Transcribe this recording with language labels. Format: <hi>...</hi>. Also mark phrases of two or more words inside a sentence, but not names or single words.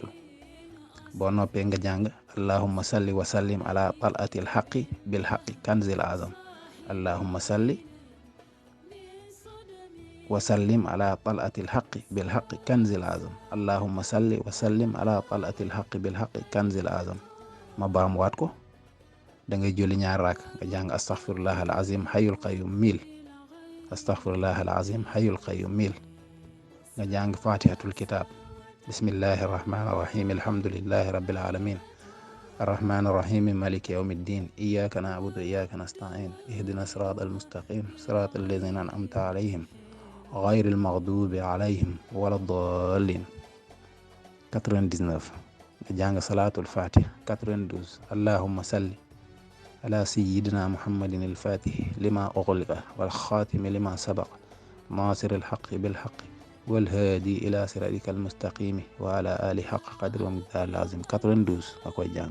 <wo>boo noppee nga jàng</wo> <ar>اللهم صل وسلم على طلعة الحق بالحق الكنز الأعظم اللهم صل وسلم على طلعة الحق بالحق الكنز الأعظم اللهم صل وسلم على طلعة الحق بالحق الكنز الأعظم.</ar> <wo>ma baamuwaat ko da ngay julli ñaar raak nga jàng</wo> <ar>أستغفر الله العظيم الحي القيوم</ar> <wo>1000</wo> <ar>أستغفر الله العظيم الحي القيوم</ar> <wo>1000 nga</wo> <ar>jàng فاتحة الكتاب بسم الله الرحمن الرحيم الحمد لله رب العالمين الرحمن الرحيم مالك يوم الدين إياك نعبد و إياك نستعين اهدنا الصراط المستقيم صراط الذين أنعمت عليهم غير المغضوب عليهم ولا الضالين 99</ar> <wo>nga jàng</wo> <ar>صلاة الفاتح 92 اللهم صل على سيدنا محمد الفاتح لما أغلق والخاتم لما سبق ناصر الحق بالحق والهادي إلى صراطك المستقيم وعلى آله حق قدره ومقداره العظيم 92</ar> <wo>nga koy jàng.</wo>